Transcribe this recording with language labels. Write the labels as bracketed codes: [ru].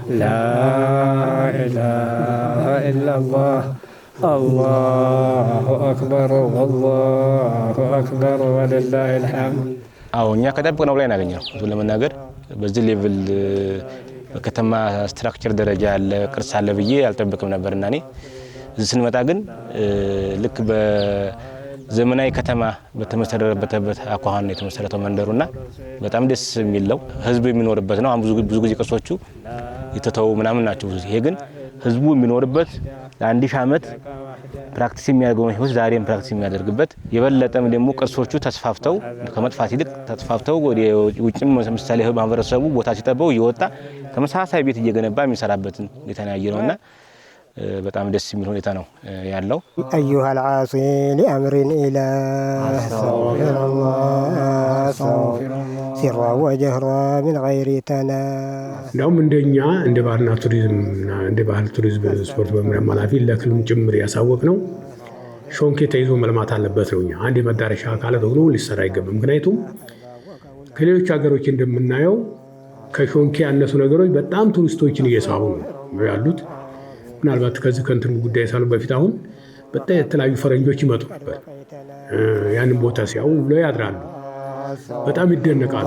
[ar] لا إله إلا الله الله أكبر والله أكبر ولله الحمد. [am] አዎ እኛ ከጠበቅነው ላይ እናገኘው ለመናገር በዚህ ሌቭል በከተማ ስትራክቸር ደረጃ ያለ ቅርስ አለ ብዬ አልጠበቅም ነበርና እኔ እዚህ ስንመጣ ግን ልክ በዘመናዊ ከተማ በተመሰረተበት አኳኋን ነው የተመሰረተው መንደሩና በጣም ደስ የሚለው ህዝብ የሚኖርበት ነው። ብዙ ጊዜ ቅርሶቹ የተተው ምናምን ናቸው። ይሄ ግን ህዝቡ የሚኖርበት ለ1000 ዓመት ፕራክቲስ የሚያደርገው ህይወት ዛሬም ፕራክቲስ የሚያደርግበት የበለጠም ደግሞ ቅርሶቹ ተስፋፍተው ከመጥፋት ይልቅ ተስፋፍተው ወደ ውጭም ምሳሌ ማህበረሰቡ ቦታ ሲጠበው እየወጣ ተመሳሳይ ቤት እየገነባ የሚሰራበትን የተናየ ነውና በጣም ደስ የሚል ሁኔታ ነው ያለው። [ar] أيها العاصي لأمر إله استغفر الله سرا وجهرا من غير تناس. [am] እንደውም እንደኛ እንደ ባህልና ቱሪዝምና እንደ ባህል ቱሪዝም ስፖርት በመምሪያ ኃላፊ ለክልሉም ጭምር ያሳወቅ ነው ሾንኬ ተይዞ መልማት አለበት ነው። አንድ መዳረሻ አካል ተብሎ ሊሰራ አይገባም። ምክንያቱም ከሌሎች ሀገሮች እንደምናየው ከሾንኬ ያነሱ ነገሮች በጣም ቱሪስቶችን እየሳቡ ነው ያሉት። ምናልባት ከዚህ ከእንትን ጉዳይ ሳሉ በፊት አሁን በጣም የተለያዩ ፈረንጆች ይመጡ ነበር። ያንን ቦታ ሲያዩ ብለው ያድራሉ። በጣም ይደነቃሉ።